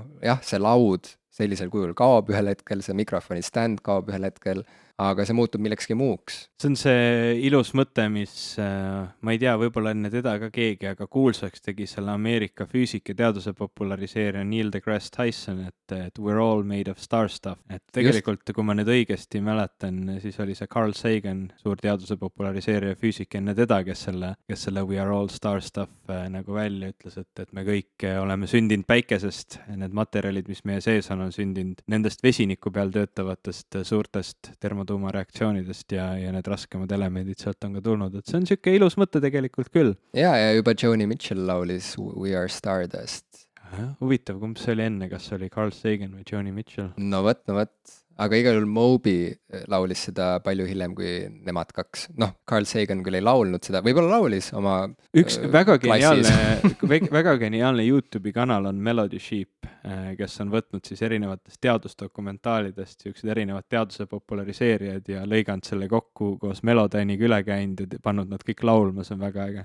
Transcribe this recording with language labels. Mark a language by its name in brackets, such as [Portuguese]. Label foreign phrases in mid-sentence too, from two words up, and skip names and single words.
[Estonian] Jah, see laud sellisel kujul kaob ühel hetkel, see mikrofoni stand kaob ühel hetkel, aga see muutub millekski muuks. See on see ilus mõte, mis, ma ei tea, võib-olla enne teda ka keegi, aga kuulsaks tegi selle Ameerika füüsika ja teaduse populariseerija Neil deGrasse Tyson, et [English] we're all made of star stuff. [Estonian] Et tegelikult, kui ma nüüd õigesti mäletan, siis oli see Carl Sagan, suur teaduse populariseerija füüsik enne teda, kes selle [English] we are all star stuff [Estonian] nagu välja ütles, et me kõik oleme sündinud päikesest, need materjalid, mis meie sees on sündinud nendest vesiniku peal töötavatest suurtest termotuumareaktsioonidest ja need raskemad elemendid sealt on ka tulnud, et see on niisugune ilus mõte tegelikult küll. Ja juba Joni Mitchell laulis [English] We are stardust. [Estonian] Huvitav, kumb see oli enne, kas oli Carl Sagan või Joni Mitchell? No vot, aga igal juhul Moby laulis seda palju hiljem kui nemad kaks. Noh, Carl Sagan küll ei laulnud seda, võib-olla laulis oma üks väga geniaalne YouTube'i kanal on Melody Sheep, kes on võtnud siis erinevatest teadusdokumentaalidest siuksed erinevad teaduse populariseerijad ja lõiganud selle kokku koos Melodyniga üle käinud ja pannud nad kõik laulma, see on väga äge.